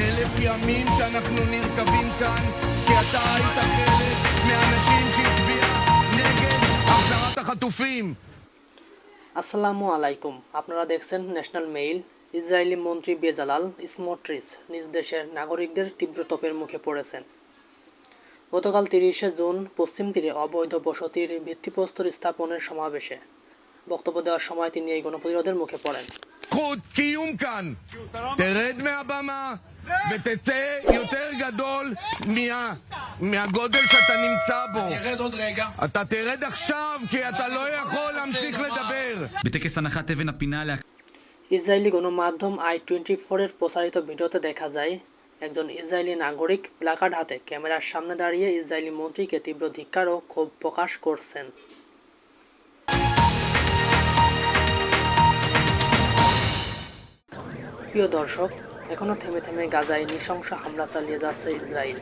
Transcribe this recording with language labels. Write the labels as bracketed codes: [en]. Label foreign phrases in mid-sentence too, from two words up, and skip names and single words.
[he] ימים שאנחנו נרקבים כאן, כי אתה היית חלק מהאנשים שהצביע נגד החזרת החטופים. [bn] আসসালামু আলাইকুম, আপনারা দেখছেন ন্যাশনাল মেইল। ইসরায়েলি মন্ত্রী বেজালাল স্মোট্রিচ নিজ দেশের নাগরিকদের তীব্র তোপের মুখে পড়েছেন। গতকাল 30শে জুন পশ্চিম তীরে অবৈধ বসতির ভিত্তিপ্রস্তর স্থাপনের সমাবেশে বক্তব্য দেওয়ার সময় তিনি এই গণপ্রতিরোধের মুখে পড়েন। [he] זכות קיום כאן. תרד מהבמה ותצא יותר גדול מהגודל שאתה נמצא בו. אני ארד עוד רגע. אתה תרד עכשיו כי אתה לא יכול להמשיך לדבר. בטקס הנחת אבן הפינה [bn] ইসরায়েলি গণমাধ্যম i24 এর প্রচারিত ভিডিওতে দেখা যায় একজন ইসরায়েলি নাগরিক প্লাকার্ড হাতে ক্যামেরার সামনে দাঁড়িয়ে ইসরায়েলি মন্ত্রীকে তীব্র ধিক্কার ও ক্ষোভ প্রকাশ করছেন। প্রিয় দর্শক, এখনও থেমে থেমে গাজায় নৃশংস হামলা চালিয়ে যাচ্ছে ইসরায়েল।